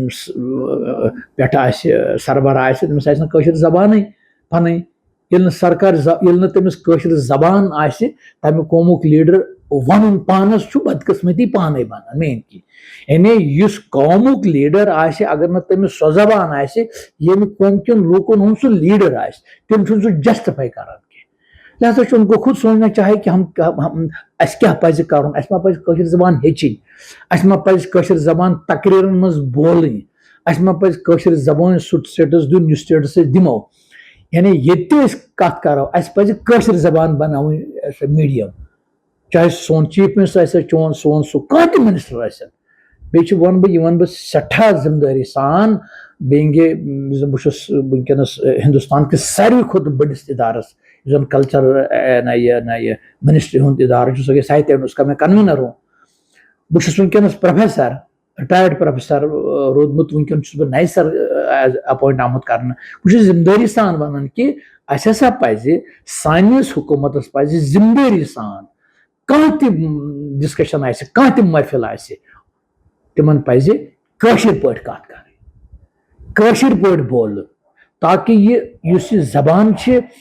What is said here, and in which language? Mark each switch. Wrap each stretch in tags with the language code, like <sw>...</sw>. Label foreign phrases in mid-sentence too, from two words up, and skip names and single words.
<ks>پٮ۪ٹھٕ آسہِ سربراہ آسہِ تٔمِس آسہِ نہٕ کٲشِر زبانٕے پنٕنۍ ییٚلہِ نہٕ تٔمِس کٲشِر زبان آسہِ تمہِ قومُک لیٖڈر ونُن پانس چھُ بدقٕسمتی پانے بنان مین کینٛہہ یعنی یُس قومُک لیٖڈر آسہِ اگر نہٕ تٔمِس سۄ زبان آسہِ ییٚمہِ قوم کٮ۪ن لوٗکن ہُنٛد سُہ لیٖڈر آسہِ تِم چھُنہٕ سُہ جسٹِفاے کران کینٛہہ لہذا چھُ</ks> <ur>ان کو خود سوچنا چاہے کہ</ur> <ks>اَسہِ کیاہ پزِ کرُن اَسہِ ما پزِ کٲشِر زبان ہیٚچھِنۍ اَسہِ ما پزِ کٲشِر زبان تقریٖرن منٛز بولٕنۍ اَسہِ ما پزِ کٲشِر زبٲنۍ سُہ سٹیٹس دیُن یُس سٹیٹس أسۍ دِمو یعنی ییٚتہِ تہِ أسۍ کتھ کرو اَسہِ پزِ کٲشِر زبان بناوٕنۍ میٖڈیم چاہے سون</ks> <en>chief minister</en> <ks>آسہِ سون سُہ کانٛہہ تہِ منسٹر ٲسِن بیٚیہِ چھُ ونہٕ بہٕ سٮ۪ٹھاہ ذمہٕ دٲری سان بیٚیہِ یُس زن بہٕ چھُس ؤنکیٚنس ہندوستان کِس ساروٕے کھۄتہٕ بٔڑِس ادارس یُس زن کلچر یہِ منسٹری ہُنٛد ادارٕ چھُ سُہ گٔے ساہتیہ</ks> <ur>اس کا میں کنویٖنر ہوں</ur> <ks>بہٕ چھُس ؤنکیٚنس</ks> <en>professor retired professor</en> <ks>روٗدمُت ؤنکیٚن چھُس بہٕ نَیہِ سر اپوینٹ آمُت کرنہٕ بہٕ چھُس ذمہٕ دٲری سان ونان کہِ اَسہِ ہسا پزِ سٲنِس حکوٗمتس پزِ ذمہٕ دٲری سان کانٛہہ تہِ ڈسکشن آسہِ کانٛہہ تہِ محفِل آسہِ تِمن پزِ کٲشِر پٲٹھۍ کتھ کرٕنۍ کٲشِر پٲٹھۍ بولُن تاکہِ یُس یہِ زبان چھِ</ks>